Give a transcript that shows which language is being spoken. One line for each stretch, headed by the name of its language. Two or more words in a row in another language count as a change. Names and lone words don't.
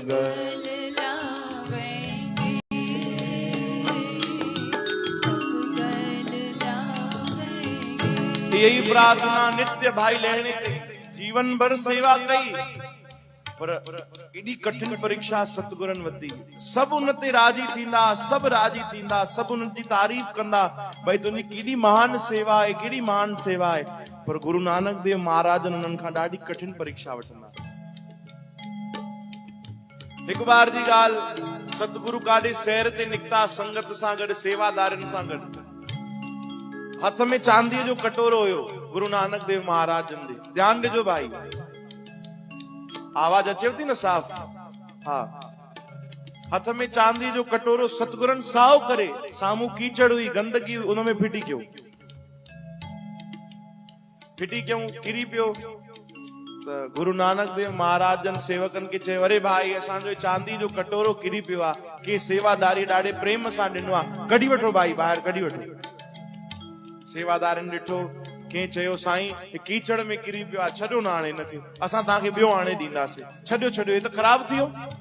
Sindhi: गल लावेंगे, कब गल लावेंगे। यही प्रार्थना नित्य भाई लहणे कई, जीवन भर सेवा कई, पर एडी कठिन परीक्षा सतगुरन वधी। सब उन ते राजी थींदा, सब राजी थींदा, सब उन जी तारीफ कंदा, भाई तुंहिंजी केडी महान सेवा है, केडी महान सेवा है। पर गुरु नानक देव महाराज उन्हनि खां ॾाढी कठिन परीक्षा वठंदा। हिकु बार जी ॻाल्हि, सतगुरु काॾे सैर ते निकिता संगत सां गॾु, सेवादारनि सां गॾु। हथ में चांदीअ जो कटोरो हुयो गुरु नानक देव महाराज जन जे। ध्यान ॾिजो भाई, आवाज अचेव थी न साफ़? हाँ। हथ में चांदी जो कटोरो सतगुरन साओ करे, सामू कीचड़ हुई, गंदगी हुई, उन में फिटी क्यों किरी पियो। त गुरु नानक देव महाराज जन सेवकन के चयो, अरे भाई असांजो चांदी जो कटोरो किरी पियो आहे, के सेवादारी ॾाढे प्रेम सां ॾिनो आहे, कढी वठो भाई ॿाहिरि कढी वठो। सेवादारनि ॾिठो, कंहिं चयो साईं कीचड़ में किरी पियो आहे, छॾियो न हाणे हिनखे, असां तव्हांखे ॿियो हाणे ॾींदासीं, छॾियो हे त ख़राब थियो।